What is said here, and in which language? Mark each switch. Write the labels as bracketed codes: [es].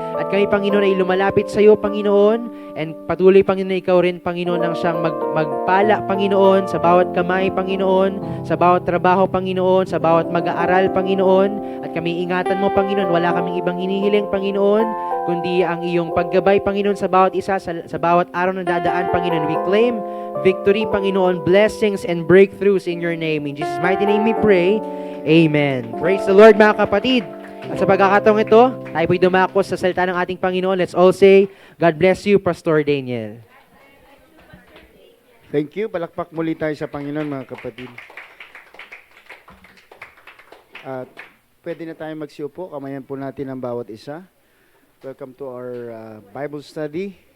[tl] At kami, Panginoon, ay lumalapit sa iyo, Panginoon, and patuloy, Panginoon, na ikaw rin, Panginoon, ang siyang magpala, Panginoon, sa bawat kamay, Panginoon, sa bawat trabaho, Panginoon, sa bawat mag-aaral, Panginoon, at kami ingatan mo, Panginoon, wala kaming ibang hinihiling, Panginoon, kundi ang iyong paggabay, Panginoon, sa bawat isa, sa bawat araw na dadaan, Panginoon. [en] We claim victory, Panginoon, blessings and breakthroughs in your name. In Jesus' mighty name we pray. Amen. Praise the Lord, [tl] mga kapatid. At sa pagkakataong ito, tayo po'y dumako sa salita ng ating Panginoon. [en] Let's all say, God bless you, Pastor Daniel. Thank you. [tl] Palakpak muli tayo sa Panginoon, mga kapatid. At pwede na tayo magsiupo. Kamayan po natin ang bawat isa. [en] Welcome to our Bible study.